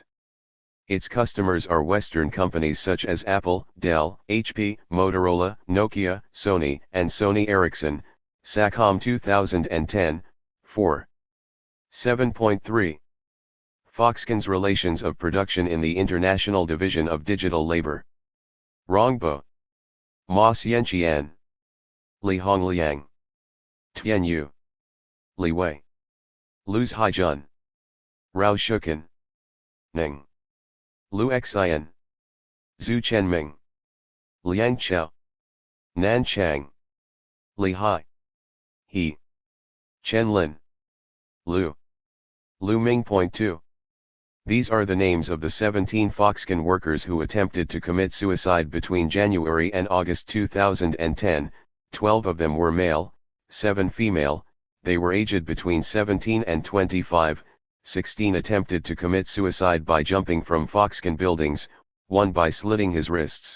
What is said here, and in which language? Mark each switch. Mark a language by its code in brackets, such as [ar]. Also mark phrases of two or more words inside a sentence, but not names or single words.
[en] Its customers are Western companies such as Apple, Dell, HP, Motorola, Nokia, Sony, and Sony Ericsson, SACOM 2010, 4. 7.3. Foxconn's relations of production in the International Division of Digital Labor. Rongbo. Ma Xianqian. Li Hongliang. Tianyu. Li Wei. Luz Haijun. Rao Shukan. Ning. Lu Xian. Zhu Chenming. Liang Chao. Nan Chang. Li Hai. He. Chen Lin. Lu. Lu Ming.2. These are the names of the 17 Foxconn workers who attempted to commit suicide between January and August 2010, 12 of them were male, 7 female, they were aged between 17 and 25, 16 attempted to commit suicide by jumping from Foxconn buildings, 1 by slitting his wrists.